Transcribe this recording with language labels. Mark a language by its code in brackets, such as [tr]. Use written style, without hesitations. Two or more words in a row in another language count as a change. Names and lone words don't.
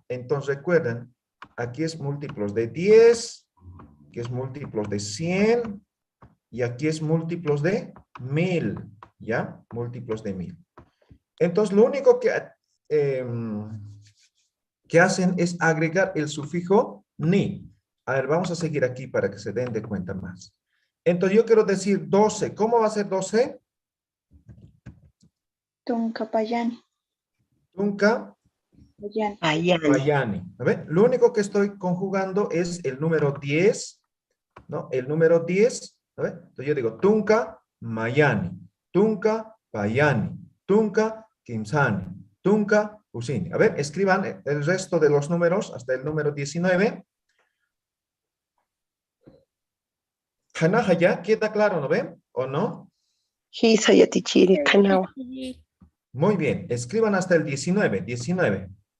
[es] Entonces recuerden, aquí es múltiplos de 10, aquí es múltiplos de 100, y aquí es múltiplos de 1000, ¿ya? Múltiplos de 1000. Entonces lo único que hacen es agregar el sufijo ni. A ver, vamos a seguir aquí para que se den de cuenta más. Entonces yo quiero decir 12. ¿Cómo va a ser 12? [ay] Tunca payani. Tunca payani. [es] A ver, lo único que estoy conjugando es el número 10, ¿no? El número 10 ¿no ve? Entonces yo digo [ay] tunka mayani, tunka payani, tunka kimsani, tunka pusini. [es] A ver, escriban el resto de los números hasta el número 19. Hanaja ya queda claro, ¿no ven? ¿O no? Muy bien, escriban hasta el 19, 19.